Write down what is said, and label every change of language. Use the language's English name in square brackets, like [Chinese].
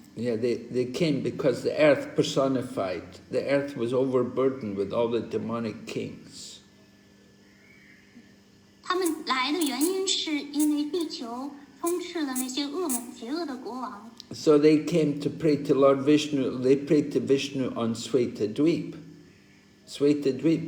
[English] Yeah, they came because the earth personified. The earth was overburdened with all the demonic kings. [Chinese] 他们来的原因是因为地球充斥了那些恶猛邪恶的国王。 [English] So they came to pray to Lord Vishnu. They prayed to Vishnu on Swetadweep. Swetadweep.